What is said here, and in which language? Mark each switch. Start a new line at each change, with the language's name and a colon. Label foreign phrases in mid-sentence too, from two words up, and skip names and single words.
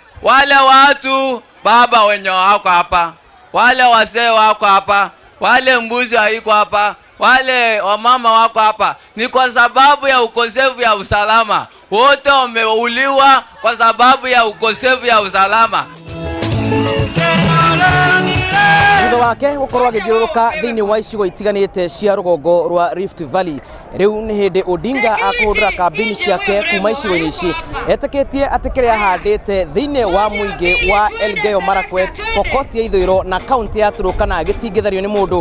Swahili: Wale watu baba wenye wako hapa, wale wazee wako hapa, wale mbuzi haiko hapa, wale wamama wako hapa, ni kwa sababu ya ukosefu ya usalama. Wote wameuliwa kwa sababu ya ukosefu ya usalama.
Kikuyu: Thutha wake gũkorwo agĩthiũrũrũka thĩinĩ wa icigo itiganĩte cia rũgongo rwa Rift Valley, rĩu nĩ hĩndĩ Odinga akũhũthĩra kambĩini ciake kuma icigo-inĩ ici. Etĩkĩtie atĩ kĩrĩa ahandĩte thĩinĩ wa mũingĩ wa Elgeyo Marakwet, Pokot ya ithũĩro na kaunti ya Turkana gĩtingĩthario nĩ mũndũ.